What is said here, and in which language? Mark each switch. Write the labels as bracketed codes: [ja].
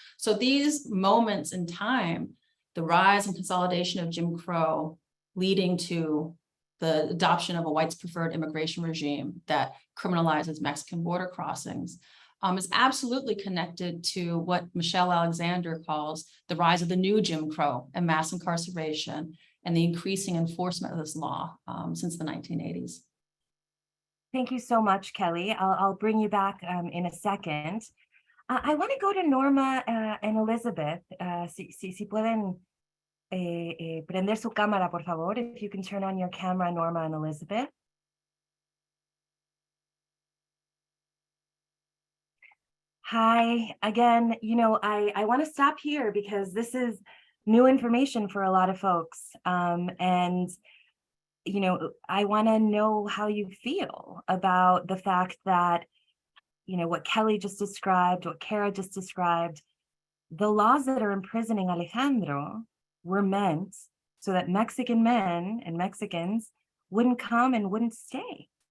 [en] So these moments in time, the rise and consolidation of Jim Crow, leading to the adoption of a whites preferred immigration regime that criminalizes Mexican border crossings, is absolutely connected to what Michelle Alexander calls the rise of the new Jim Crow and mass incarceration and the increasing enforcement of this law since the 1980s. Thank you so much, Kelly. I'll bring you back in a second. I want to go to Norma and Elizabeth. [es] Si pueden prender su cámara, por favor. [en] If you can turn on your camera, Norma and Elizabeth. Hi, again, I want to stop here because this is new information for a lot of folks. And I want to know how you feel about the fact that, what Kelly just described, what Kara just described, the laws that are imprisoning Alejandro were meant so that Mexican men and Mexicans wouldn't come and wouldn't stay.